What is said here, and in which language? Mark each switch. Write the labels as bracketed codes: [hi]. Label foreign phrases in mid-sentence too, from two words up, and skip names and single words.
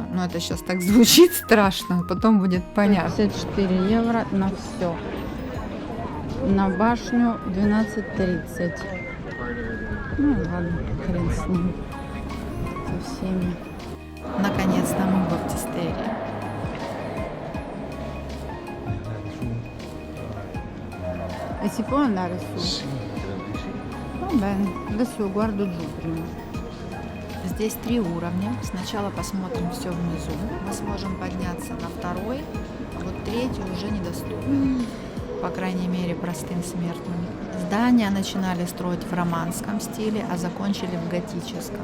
[ru] Но это сейчас так звучит страшно, потом будет понятно. 54 евро на все. На башню 12:30. Ну ладно, хрен с ним. Со всеми. Наконец-то мы в баптистерии. [it] E si può andare su? Sì, credo di sì. Va bene, adesso io guardo giù prima. [ru] Здесь 3 уровня. Сначала посмотрим все внизу. Мы сможем подняться на 2-й, а вот 3-й уже недоступен. По крайней мере, простым смертным. Здания начинали строить в романском стиле, а закончили в готическом.